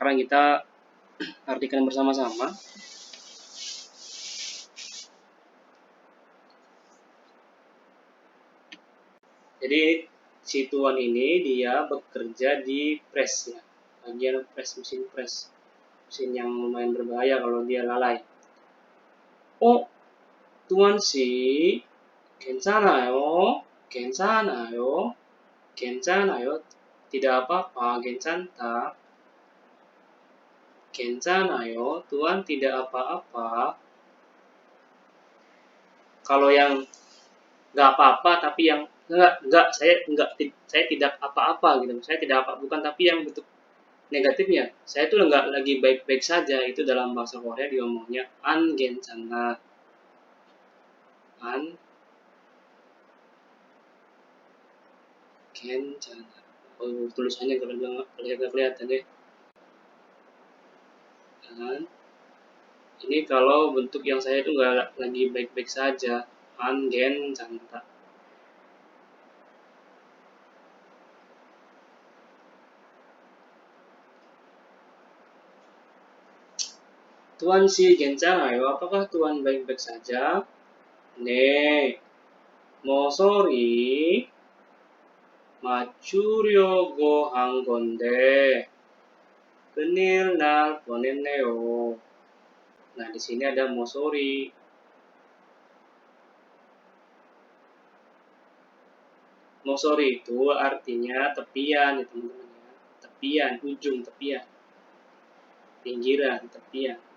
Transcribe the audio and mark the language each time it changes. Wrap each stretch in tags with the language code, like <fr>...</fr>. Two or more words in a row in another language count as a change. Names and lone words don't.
<id>Sekarang kita artikan bersama-sama. Jadi si Tuan ini dia bekerja di press ya, bagian press, mesin yang lumayan berbahaya kalau dia lalai. Oh, Tuan si</id> <ko>괜찮아요, 괜찮아요, 괜찮아요.</ko> <id>Tidak apa-apa,</id> <ko>괜찮다. 괜찮아요,</ko> <id>Tuan tidak apa-apa. Kalau yang nggak apa-apa tapi yang enggak, saya tidak apa-apa gitu. Saya tidak apa, bukan tapi yang bentuk negatifnya. Saya tuh nggak lagi baik-baik saja. Itu dalam bahasa Korea diomongnya</id> <ko>안 괜찮아. 안 괜찮아.</ko> <id>Oh, tulisannya nggak kelihatan deh. An. Ini kalau bentuk yang saya itu nggak lagi baik-baik saja.</id> <ko>안 괜찮다.</ko> <id>Tuan si</id> <ko>괜찮아요.</ko> <id>Apakah Tuan baik-baik saja?</id> <ko>네. 모서리 맞추려고 한 건데 큰일 날 뻔했네요.</ko> <id>Nah, di sini ada mosori. Mosori itu artinya tepian ya teman-teman ya. Tepian, ujung tepian. Pinggiran, tepian.</id>